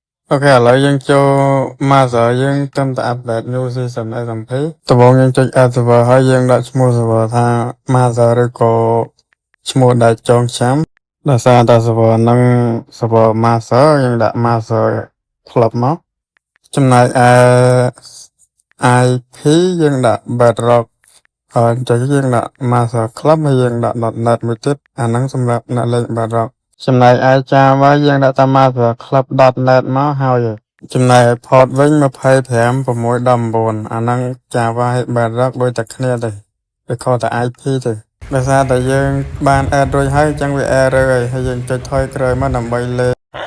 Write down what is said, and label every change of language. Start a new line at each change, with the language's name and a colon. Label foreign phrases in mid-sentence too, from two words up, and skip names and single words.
Khmer: Ok,ឥឡូវយើងចូលមកសើយើងត្រឹមតែ
English: update new season SMP
Khmer: ដំបូងយើងចុច
English: add server
Khmer: ហើយយើងដាក់ឈ្មោះ server ថា Master ឬក៏ឈ្មោះដែលចងចាំដោយសារតែ server ហ្នឹង server Master យើងដាក់ Master Club មកចំណែកឯ IP យើងដាក់ Bedrock ហើយចុចយើងដាក់ Master Club ហើយយើងដាក់ .net មួយទៀតអាហ្នឹងសម្រាប់អ្នកលេង Bedrock ចំណែកឯ Java យើងដាក់តាម Master Club.net មកហើយចំណែកឯ port វិញ25.6.9អាហ្នឹង Java ហើយ Bedrock ដូចតែគ្នាទេវាខុសតែ IP ទេដោយសារតែយើងបាន add រួចហើយអញ្ចឹងវា error ហើយយើងចុចថយក្រោយមកដើម្បីលេង